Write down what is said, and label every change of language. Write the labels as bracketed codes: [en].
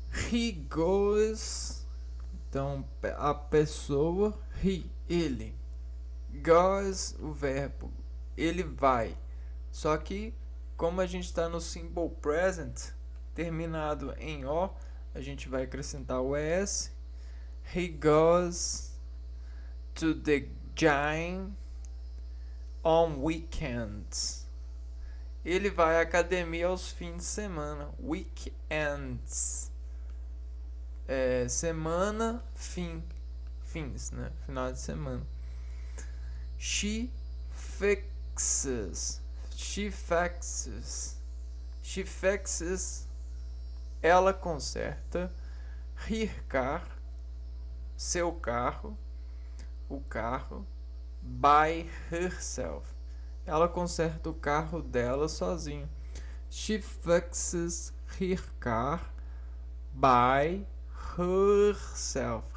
[en] He goes, [pt] então a pessoa, ele. [en] Goes, [pt] o verbo, ele vai. Só que como a gente está no simple present, terminado em O, a gente vai acrescentar o ES. [en] He goes to the gym on weekends. [pt] Ele vai à academia aos fins de semana. Weekends. Semana, fins, né? Final de semana. [en] She fixes. She fixes. She fixes. [pt] Ela conserta. [en] Her car. [pt] Seu carro. O carro. [en] By herself. [pt] Ela conserta o carro dela sozinha. [en] She fixes her car by herself.